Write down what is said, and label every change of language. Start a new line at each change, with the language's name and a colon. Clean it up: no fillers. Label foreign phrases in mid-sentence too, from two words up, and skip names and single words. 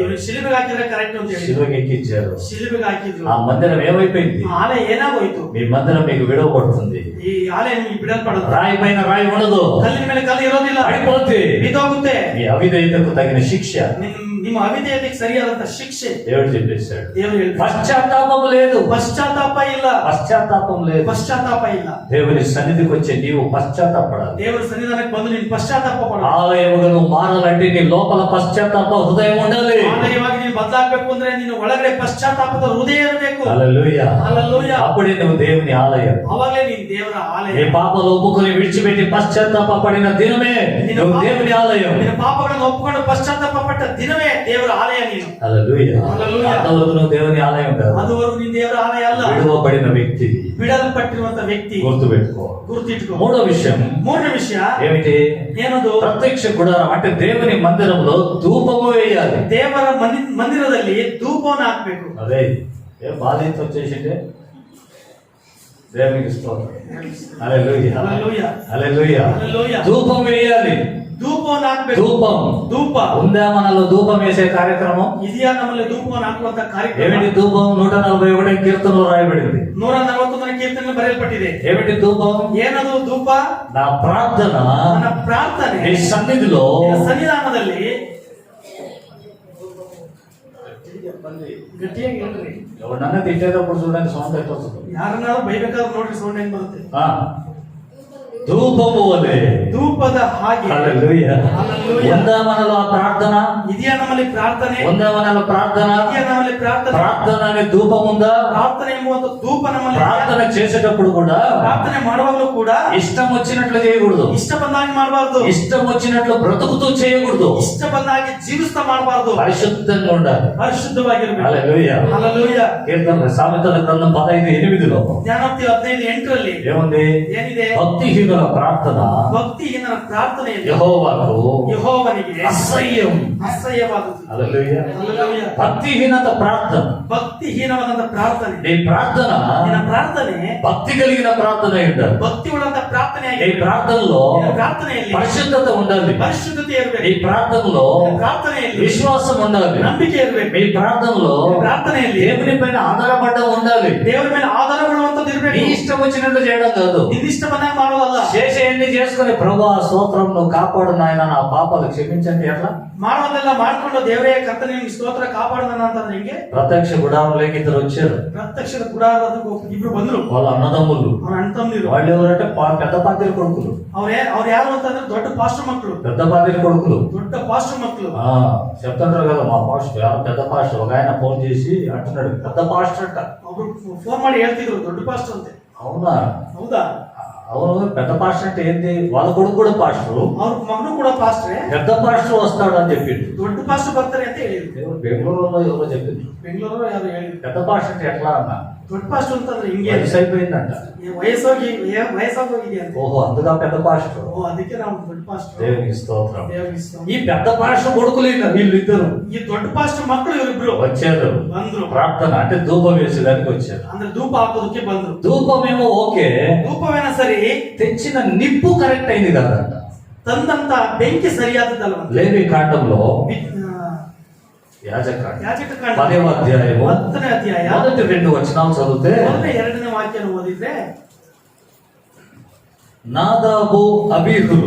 Kannada: ಇವ್ರು ಶಿಲುಬೆಗೆ ಹಾಕಿದ್ರೆ ಕರೆಕ್ಟ್ ಅಂತ ಹೇಳಿ
Telugu: సిలువకి ఎక్కించారు.
Kannada: ಶಿಲುಬೆಗೆ ಹಾಕಿದ್ರು.
Telugu: ఆ మందిరం ఏమైపోయింది?
Kannada: ಆಲೆ ಏನಾಗೋಯ್ತು?
Telugu: మీ మందిరం మీకు విడవబడుతుంది.
Kannada: ಈ ಆಲೆ ನಿಮ್ಗೆ ಬಿಡಲ್ಪಡೋದು.
Telugu: రాయి పైన రాయి ఉండదు,
Kannada: ಕಲ್ಲಿನ ಮೇಲೆ ಕಲ್ಲು ಇರೋದಿಲ್ಲ,
Telugu: పడిపోతే
Kannada: ಬಿದ್ದೋಗುತ್ತೆ.
Telugu: మీ అవిధేయతకు తగిన శిక్ష
Kannada: ನಿಮ್ಮ ಅವಿಧೇಯತೆಗೆ ಸರಿಯಾದಂತ ಶಿಕ್ಷೆ
Telugu: దేవుడు చెప్పేశాడు.
Kannada: ದೇವರು ಹೇಳ್ತಾರೆ.
Telugu: పశ్చాత్తాపం లేదు,
Kannada: ಪಶ್ಚಾತ್ತಾಪ ಇಲ್ಲ,
Telugu: పశ్చాత్తాపం లేదు.
Kannada: ಪಶ್ಚಾತ್ತಾಪ ಇಲ್ಲ.
Telugu: దేవుని సన్నిధికి వచ్చే నీవు పశ్చాత్తాపడాలి.
Kannada: ದೇವರ ಸನ್ನಿಧಾನಕ್ಕೆ ಬಂದು ನೀನು ಪಶ್ಚಾತ್ತಾಪ ಪಡ.
Telugu: ఆలయముగా నువ్వు మారాలంటే నీ లోపల పశ్చాత్తాప హృదయం ఉండాలి.
Kannada: ಆಲಯವಾಗಿ ನೀನು ಬದಲಾಗಬೇಕು ಅಂದ್ರೆ ನೀನು ಒಳಗಡೆ ಪಶ್ಚಾತ್ತಾಪದ ಹೃದಯ ಇರಬೇಕು.
Telugu: హల్లెలూయా. హల్లెలూయా. అప్పుడే నువ్వు దేవుని ఆలయం.
Kannada: ಅವಾಗಲೇ ನೀನು ದೇವರ ಆಲಯ.
Telugu: నీ పాపలు ఒప్పుకొని విడిచిపెట్టి పశ్చాత్తాప పడిన దినమే నువ్వు దేవుని ఆలయం.
Kannada: ನಿನ್ನ ಪಾಪಗಳನ್ನು ಒಪ್ಪಿಕೊಂಡು ಪಶ್ಚಾತ್ತಾಪ ಪಟ್ಟ ದಿನವೇ ದೇವರ ಆಲಯ ನೀನು.
Telugu: హల్లెలూయా. హల్లెలూయా. అంతవరకు నువ్వు దేవుని ఆలయం కాదు,
Kannada: ಅದುವರೆಗೂ ನೀನು ದೇವರ ಆಲಯ ಅಲ್ಲ.
Telugu: విడువబడిన వ్యక్తి.
Kannada: ಬಿಡಲ್ಪಟ್ಟಿರುವಂತ ವ್ಯಕ್ತಿ.
Telugu: గుర్తుపెట్టుకో.
Kannada: ಗುರುತಿಟ್ಕೋ.
Telugu: మూడో విషయం
Kannada: ಮೂರನೇ ವಿಷಯ
Telugu: ఏమిటి?
Kannada: ಏನದು?
Telugu: ప్రత్యక్ష గుడారం అంటే దేవుని మందిరంలో ధూపము వేయాలి.
Kannada: ದೇವರ ಮಂದಿರದಲ್ಲಿ ಧೂಪವನ್ನು ಹಾಕ್ಬೇಕು.
Telugu: అదే ఏ బాధ్యత వచ్చేసింటే దేవునికి స్తోత్రం. హల్లెలూయా. హల్లెలూయా. హల్లెలూయా. హల్లెలూయా. ధూపం వేయాలి.
Kannada: ಧೂಪವನ್ನು ಹಾಕ್ಬೇಕು.
Telugu: ధూపం.
Kannada: ಧೂಪ
Telugu: ఉందా మనలో ధూపం వేసే కార్యక్రమం?
Kannada: ಇದೆಯಾ ನಮ್ಮಲ್ಲಿ ಧೂಪವನ್ನು ಹಾಕುವಂತ ಕಾರ್ಯಕ್ರಮ?
Telugu: ఏమిటి ధూపం? 141 కీర్తనలో రాయబడింది.
Kannada: 141 ಕೀರ್ತನೆಗಳು ಬರೆಯಲ್ಪಟ್ಟಿದೆ.
Telugu: ఏమిటి ధూపం?
Kannada: ಏನದು ಧೂಪ?
Telugu: నా ప్రార్థన
Kannada: ನನ್ನ ಪ್ರಾರ್ಥನೆ
Telugu: నీ సన్నిధిలో
Kannada: ನಿನ್ನ ಸನ್ನಿಧಾನದಲ್ಲಿ ಗಟ್ಟಿಯಾಗಿ ಹೇಳ್ರಿ.
Telugu: ఎవరన్నా తిట్టేటప్పుడు చూడండి సౌండ్ అయితే వస్తుంది.
Kannada: ಯಾರನ್ನಾದ್ರೂ ಬೈಬೇಕಾದ್ರೆ ನೋಡ್ರಿ ಸೌಂಡ್ ಹೆಂಗ್ ಬರುತ್ತೆ.
Telugu: ధూపము వలె.
Kannada: ಧೂಪದ ಹಾಗೆ.
Telugu: హల్లెలూయా. హల్లెలూయా. ఉందా మనలో ఆ ప్రార్థన?
Kannada: ಇದೆಯಾ ನಮ್ಮಲ್ಲಿ ಪ್ರಾರ್ಥನೆ?
Telugu: ఉందా మనలో ప్రార్థన?
Kannada: ಇದೆಯಾ ನಮ್ಮಲ್ಲಿ ಪ್ರಾರ್ಥನೆ?
Telugu: ప్రార్థన అనే ధూపం ఉందా?
Kannada: ಪ್ರಾರ್ಥನೆ ಎಂಬುವಂತ ಧೂಪ ನಮ್ಮಲ್ಲಿ.
Telugu: ప్రార్థన చేసేటప్పుడు కూడా
Kannada: ಪ್ರಾರ್ಥನೆ ಮಾಡುವಾಗಲೂ ಕೂಡ
Telugu: ఇష్టం వచ్చినట్లు చేయకూడదు.
Kannada: ಇಷ್ಟ ಬಂದಾಗಿ ಮಾಡಬಾರ್ದು.
Telugu: ఇష్టం వచ్చినట్లు బ్రతుకుతూ చేయకూడదు.
Kannada: ಇಷ್ಟ ಬಂದಾಗಿ ಜೀವಿಸ್ತಾ ಮಾಡಬಾರ್ದು.
Telugu: పరిశుద్ధంగా ఉండాలి.
Kannada: ಪರಿಶುದ್ಧವಾಗಿರಬೇಕು.
Telugu: హల్లెలూయా. హల్లెలూయా. కీర్తన సామెతల గ్రంథం 15:8లో
Kannada: ಜ್ಞಾನೋಕ್ತಿ 15:8
Telugu: ఏముంది?
Kannada: ಏನಿದೆ?
Telugu: భక్తిహీనుల ప్రార్థన
Kannada: ಭಕ್ತಿಹೀನರ ಪ್ರಾರ್ಥನೆಯಲ್ಲಿ
Telugu: యెహోవాకు
Kannada: ಯೆಹೋವನಿಗೆ
Telugu: అసహ్యం.
Kannada: ಅಸಹ್ಯವಾದದ್ದು.
Telugu: హల్లెలూయా. హల్లెలూయా. భక్తిహీనత ప్రార్థన.
Kannada: ಭಕ್ತಿಹೀನವಾದಂತ ಪ್ರಾರ್ಥನೆ.
Telugu: నీ ప్రార్థన
Kannada: ನಿನ್ನ ಪ್ರಾರ್ಥನೆ
Telugu: భక్తి కలిగిన ప్రార్థన అయి ఉండాలి.
Kannada: ಭಕ್ತಿ ಉಳ್ಳಂತ ಪ್ರಾರ್ಥನೆ
Telugu: నీ
Kannada: ಆಗಿದೆ.
Telugu: ప్రార్థనలో
Kannada: ನಿನ್ನ ಪ್ರಾರ್ಥನೆಯಲ್ಲಿ
Telugu: పరిశుద్ధత ఉండాలి.
Kannada: ಪರಿಶುದ್ಧತೆ
Telugu: నీ
Kannada: ಇರಬೇಕು.
Telugu: ప్రార్థనలో
Kannada: ನಿನ್ನ ಪ್ರಾರ್ಥನೆಯಲ್ಲಿ
Telugu: విశ్వాసం ఉండాలి.
Kannada: ನಂಬಿಕೆ ಇರಬೇಕು.
Telugu: మీ ప్రార్థనలో
Kannada: ನಿನ್ನ ಪ್ರಾರ್ಥನೆಯಲ್ಲಿ
Telugu: దేవుని పైన ఆధారపడడం ఉండాలి.
Kannada: ದೇವರ ಮೇಲೆ ಆಧಾರ ಮಾಡುವಂತದ್ದು
Telugu: నీ
Kannada: ಇರಬೇಕು.
Telugu: ఇష్టం వచ్చినట్టు చేయడం కాదు.
Kannada: ನಿನ್ನಿಷ್ಟ ಬಂದಾಗ ಮಾಡೋದಲ್ಲ.
Telugu: చేసేయన్ని చేసుకుని ప్రభా స్తోత్రం నువ్వు కాపాడు నాయన నా పాపాలు క్షమించండి ఎట్లా
Kannada: ಮಾಡೋದೆಲ್ಲ ಮಾಡ್ಕೊಂಡು ದೇವರೇ ಕರ್ತನೆ ನಿಮ್ಗೆ ಸ್ತೋತ್ರ ಕಾಪಾಡೋಣ ಅಂತಂದ್ರೆ ಹೆಂಗೆ?
Telugu: ప్రత్యక్ష గుడారంలోకి ఇద్దరు వచ్చారు.
Kannada: ಪ್ರತ್ಯಕ್ಷದ ಗುಡಾರದಕ್ಕೆ ಇಬ್ರು ಬಂದ್ರು.
Telugu: వాళ్ళ అన్నదమ్ములు.
Kannada: ಅವ್ರ ಅಣ್ಣ ತಮ್ಮಂದಿರು.
Telugu: వాళ్ళు ఎవరంటే పెద్ద పాత్రి కొడుకులు.
Kannada: ಅವ್ರು ಯಾರು ಅಂತಂದ್ರೆ ದೊಡ್ಡ ಪಾಸ್ಟರ್ ಮಕ್ಕಳು.
Telugu: పెద్ద పాత్రి కొడుకులు.
Kannada: ದೊಡ್ಡ ಪಾಸ್ಟರ್ ಮಕ್ಕಳು.
Telugu: చెప్తుంటారు కదా మా పాస్టర్ పెద్ద పాస్టర్. ఒక ఆయన ఫోన్ చేసి అంటున్నాడు పెద్ద పాస్టర్ అంట.
Kannada: ಅವ್ರು ಫೋನ್ ಮಾಡಿ ಹೇಳ್ತಿದ್ರು ದೊಡ್ಡ ಪಾಸ್టర్ ಅಂತೆ.
Telugu: అవునా?
Kannada: ಹೌದಾ?
Telugu: అవును. పెద్ద పాస్టర్ అంటే ఏంటి? వాళ్ళ కొడుకు కూడా పాస్టర్.
Kannada: ಅವ್ರ ಮಗನು ಕೂಡ ಪಾಸ್ಟ್ರೆ.
Telugu: పెద్ద పాస్టర్ వస్తాడు అని చెప్పిండు.
Kannada: ದೊಡ್ಡ ಪಾಸ್ಟರ್ ಬರ್ತಾರೆ ಅಂತ ಹೇಳಿದ್ರು.
Telugu: బెంగళూరులో ఎవరో చెప్పిండ్రు.
Kannada: ಬೆಂಗಳೂರು ಯಾರು ಹೇಳಿದ್ರು.
Telugu: పెద్ద పాస్టర్ అంటే ఎట్లా అన్నా?
Kannada: ದೊಡ್ಡ ಪಾಸ್ಟರ್ ಅಂತಂದ್ರೆ ಹಿಂಗೆ
Telugu: వయసు అయిపోయిందంట.
Kannada: వయసాಗೋಗಿದೆ ಅಂತ.
Telugu: ఓహో అందుగా పెద్ద పాస్టర్.
Kannada: ಓ ಅದಕ್ಕೆ ನಾವು ದೊಡ್ಡ ಪಾಸ್టర్.
Telugu: దేవునికి స్తోత్రం.
Kannada: ದೇವರಿಗೆ ಸ್ತೋತ್ರ.
Telugu: ఈ పెద్ద పాస్టర్ కొడుకులు వీళ్ళిద్దరు
Kannada: ಈ ದೊಡ್ಡ ಪಾಸ್టర్ ಮಕ್ಕಳು ಇವರಿಬ್ರು
Telugu: వచ్చారు.
Kannada: ಬಂದ್ರು.
Telugu: ప్రార్థన అంటే ధూపం వేసేదానికి వచ్చారు.
Kannada: ಅಂದ್ರೆ ಧೂಪ ಹಾಕೋದಕ್ಕೆ ಬಂದ್ರು.
Telugu: ధూపమేమో ఓకే,
Kannada: ಧೂಪವೇನ ಸರಿ,
Telugu: తెచ్చిన నిప్పు కరెక్ట్ అయింది కాదంట.
Kannada: ತಂದಂತ ಬೆಂಕಿ ಸರಿಯಾದದಲ್ಲ.
Telugu: లేవి కాండంలో యాజకాండ
Kannada: ಯಾಜಕಕಾಂಡ
Telugu: 10వ అధ్యాయము
Kannada: 10ನೇ ಅಧ್ಯಾಯ
Telugu: మొదటి 2 వచనాలు చదివితే
Kannada: ಮೊದಲನೇ 2ನೇ ವಾಕ್ಯನ ಓದಿದ್ರೆ
Telugu: నాదాబు అబీహులు